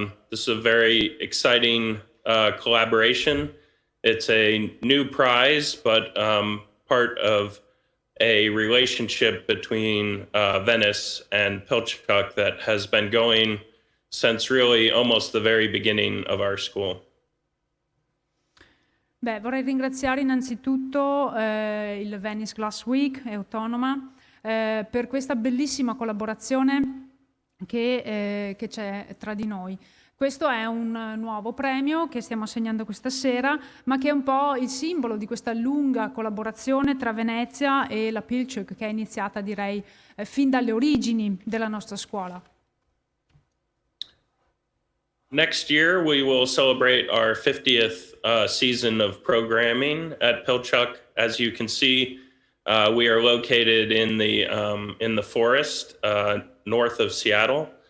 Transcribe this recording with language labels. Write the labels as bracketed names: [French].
[English] This is a very exciting collaboration. It's a new prize, but part of a relationship between Venice and Pilchuck that has been going since really almost the very beginning of our school. [Italian] Beh, vorrei ringraziare innanzitutto il Venice Glass Week e Autonoma per questa bellissima collaborazione che c'è tra di noi. Questo è un nuovo premio che stiamo assegnando questa sera, ma che è un po' il simbolo di questa lunga collaborazione tra Venezia e la Pilchuck, che è iniziata, direi, fin dalle origini della nostra scuola. [English] Next year, we will celebrate our 50th season of programming at Pilchuck. As you can see, we are located in the forest north of Seattle.